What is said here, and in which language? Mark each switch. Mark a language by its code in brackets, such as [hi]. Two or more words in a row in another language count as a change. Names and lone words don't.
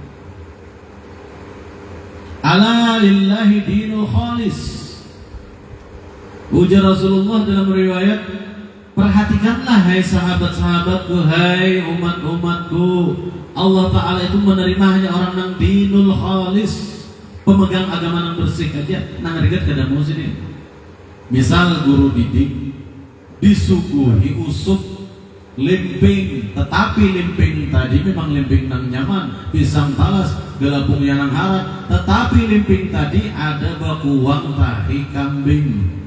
[ar] ألا لله الدين الخالص. [id] Ujar Rasulullah dalam riwayat, perhatikanlah hai sahabat-sahabatku, hai umat-umatku, Allah Ta'ala itu menerima hanya orang yang [ar] الدين الخالص, [id] pemegang agama yang bersih aja, [bjn] nang rigat kada mau sini. Misal guru didik disuguhi usup limping, tetapi limping tadi memang limping nang nyaman, pisang talas, gelapung yang nang harat, tetapi limping tadi ada bakuang tahi kambing.